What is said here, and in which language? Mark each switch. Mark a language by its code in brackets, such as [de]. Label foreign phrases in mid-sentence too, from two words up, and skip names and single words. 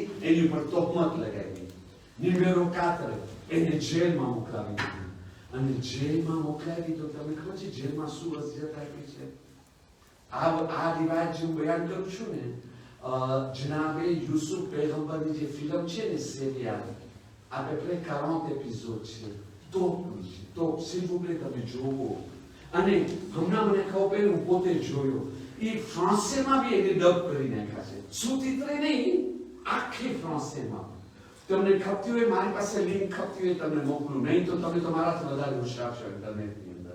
[gu] એની ઉપર તોહમત લગાવી. નંબર 4 એને જેલમાં મોકલાવી દીધી. અને જેલમાં મોકલાવી તો તમને ખબર છે જેલમાં શું વસિયત આપી છે? આ રિવાયત જે હું બયાન કરું છું ને, જનાબે યુસુફ પૈગંબરની જે ફિલ્મ છે ને સેરિયા, [fr] à peu près 40 épisodes છે. [gu] તો [fr] s'il vous plaît [gu] તમે જોવો. અને હમણાં મને ખબર પડી, હું પોતે જોયો, એ ફ્રાન્સેમાં બી એને ડબ કરી નાખ્યા છે. સુતિત્રે નહીં, આખી ફ્રાન્સેમાં. તમને ખપતી હોય, મારી પાસે લિંક ખપતી હોય તમને મોકલું, નહીં તો તમે તમારાથી વધારે હોશિયાર છો ઇન્ટરનેટની અંદર.